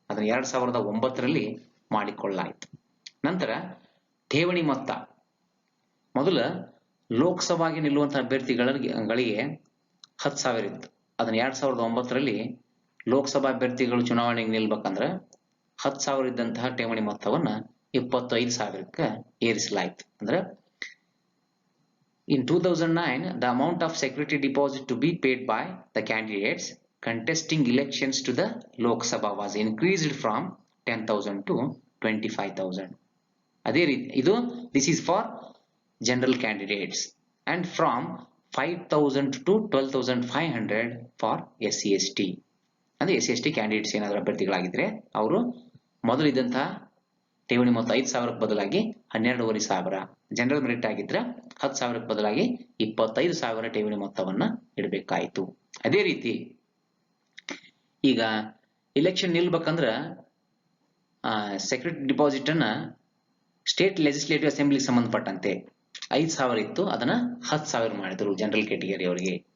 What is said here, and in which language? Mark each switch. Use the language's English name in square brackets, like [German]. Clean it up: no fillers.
[Kannada] ಅದನ್ನ 2009ರಲ್ಲಿ ಮಾಡಿಕೊಳ್ಳಲಾಯಿತು. ನಂತರ ಠೇವಣಿ ಮೊತ್ತ, ಮೊದಲ ಲೋಕಸಭೆಗೆ ನಿಲ್ಲುವಂತಹ ಅಭ್ಯರ್ಥಿಗಳಿಗೆ 10,000 ಇತ್ತು. ಅದನ್ನ 2009ರಲ್ಲಿ ಲೋಕಸಭಾ ಅಭ್ಯರ್ಥಿಗಳು ಚುನಾವಣೆಗೆ ನಿಲ್ಬೇಕಂದ್ರೆ 10,000 ಇದ್ದಂತಹ ಠೇವಣಿ ಮೊತ್ತವನ್ನ 25,000ಕ್ಕೆ ಏರಿಸಲಾಯಿತು. ಅಂದ್ರೆ [English] in 2009 the amount of security deposit to be paid by the candidates contesting elections to the Lok Sabha was increased from 10,000 to 25,000. [Kannada] ಅದೇ ರೀತಿ ಇದು [English] this is for general candidates and from 5,000 to 12,500 for SC/ST. [Kannada] ಅಂದ್ರೆ SC/ST candidates ಏನಾದರೂ ಅಭ್ಯರ್ಥಿಗಳಾಗಿದ್ರೆ ಅವರು ಮೊದಲು ಇದ್ದಂತಹ ಠೇವಣಿ ಮೊತ್ತ 5,000ಕ್ಕೆ ಬದಲಾಗಿ 12,500, ಜನರಲ್ ಮೆರಿಟ್ ಆಗಿದ್ರೆ 10,000ಕ್ಕೆ ಬದಲಾಗಿ 25,000 ಠೇವಣಿ ಮೊತ್ತವನ್ನ ಇಡಬೇಕಾಯಿತು. ಅದೇ ರೀತಿ ಈಗ ಇಲೆಕ್ಷನ್ ನಿಲ್ಬೇಕಂದ್ರ ಸೆಕ್ಯೂರಿಟಿ ಡಿಪಾಸಿಟ್ ಅನ್ನ ಸ್ಟೇಟ್ ಲೆಜಿಸ್ಲೇಟಿವ್ ಅಸೆಂಬ್ಲಿಗೆ ಸಂಬಂಧಪಟ್ಟಂತೆ 5,000 ಇತ್ತು, ಅದನ್ನ 10,000 ಮಾಡಿದ್ರು ಜನರಲ್ ಕ್ಯಾಟಗರಿ ಅವರಿಗೆ.